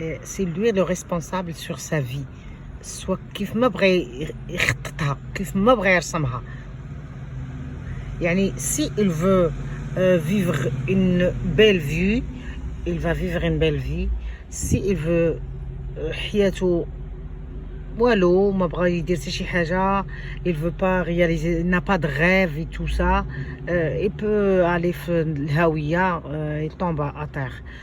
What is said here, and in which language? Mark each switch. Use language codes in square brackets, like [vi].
[fr] C'est lui le responsable sur sa vie. [ar] soit كيف ما بغى يخططها، كيف ما بغى يرسمها. [fr] يعني si il veut vivre une belle vie, il va vivre une belle vie. Si il veut [ar] حياته والو ما بغى يدير حتى شي حاجه، [fr] il veut pas réaliser, il n'a pas de rêve et tout ça, il peut aller [ar] في الهاويه، [fr] il tombe à terre.